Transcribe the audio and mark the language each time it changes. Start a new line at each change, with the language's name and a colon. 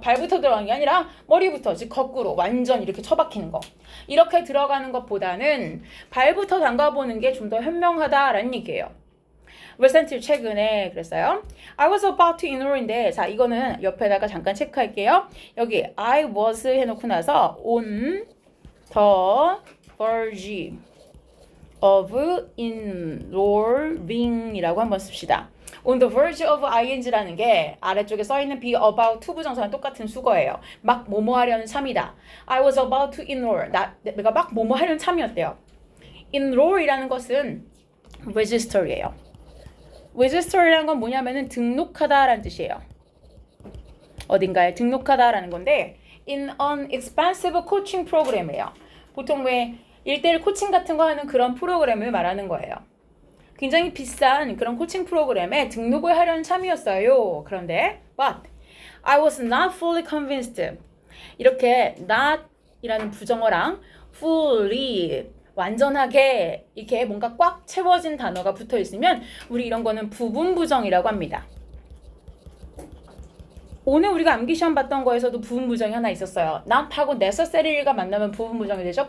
Korean: 발부터 들어가는 게 아니라 머리부터, 즉 거꾸로 완전 이렇게 처박히는 거. 이렇게 들어가는 것보다는 발부터 담가보는 게 좀 더 현명하다라는 얘기예요. recently 최근에 그랬어요.
English: I was about to enroll
Korean: 인데 자 이거는 옆에다가 잠깐 체크할게요. 여기
English: I was
Korean: 해놓고 나서
English: on the verge of enrolling
Korean: 이라고 한번 씁시다. on the verge of ing라는 게 아래쪽에 써있는 be about to 부정사랑 똑같은 수거예요. 막 뭐뭐 하려는 참이다.
English: I was about to enroll.
Korean: 내가 막 뭐뭐 하려는 참이었대요. enroll이라는 것은 register예요. register이라는 건 뭐냐면은 등록하다라는 뜻이에요. 어딘가에 등록하다라는 건데
English: in an expensive coaching program이에요.
Korean: 보통 왜 1:1 코칭 같은 거 하는 그런 프로그램을 말하는 거예요. 굉장히 비싼 그런 코칭 프로그램에 등록을 하려는 참이었어요. 그런데
English: but I was not fully convinced.
Korean: 이렇게 not 이라는 부정어랑 fully 완전하게 이렇게 뭔가 꽉 채워진 단어가 붙어 있으면 우리 이런 거는 부분 부정이라고 합니다. 오늘 우리가 암기 시험 봤던 거에서도 부분 부정이 하나 있었어요. not하고 necessary가 만나면 부분 부정이 되죠.